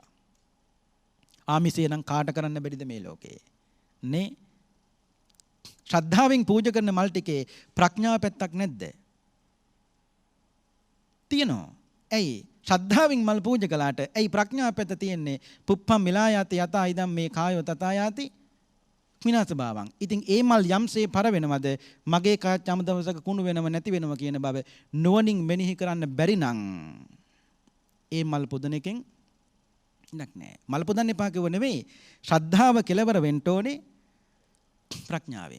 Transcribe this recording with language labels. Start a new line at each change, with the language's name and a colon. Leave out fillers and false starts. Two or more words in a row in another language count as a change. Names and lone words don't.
Sinhala: ආමිෂය නම් කාට කරන්න බැරිද මේ ලෝකේ? නේ? ශ්‍රද්ධාවෙන් පූජා කරන මල් ටිකේ ප්‍රඥාව පැත්තක් නැද්ද? තියෙනවා. ඇයි? ශ්‍රද්ධාවෙන් මල් පූජා කළාට ඇයි ප්‍රඥාව පැත්ත තියෙන්නේ?
Pali: පුප්පම් මිලායාති යතා ඉදම් මේ කායෝ තථා යාති විනාශ භාවං.
Sinhala: ඉතින් ඒ මල් යම්සේ පර වෙනවද මගේ කාය යම් දවසක කුණු වෙනව නැති වෙනව කියන බව නුවණින් මෙනෙහි කරන්න බැරි නම් ඒ මල් පුදන එකෙන් ඉන්නක් නැහැ. මල් පුදන්න එපා කිව්ව නෙවෙයි. ශ්‍රද්ධාව කෙලවර වෙන්න ඕනේ ප්‍රඥාවෙන්.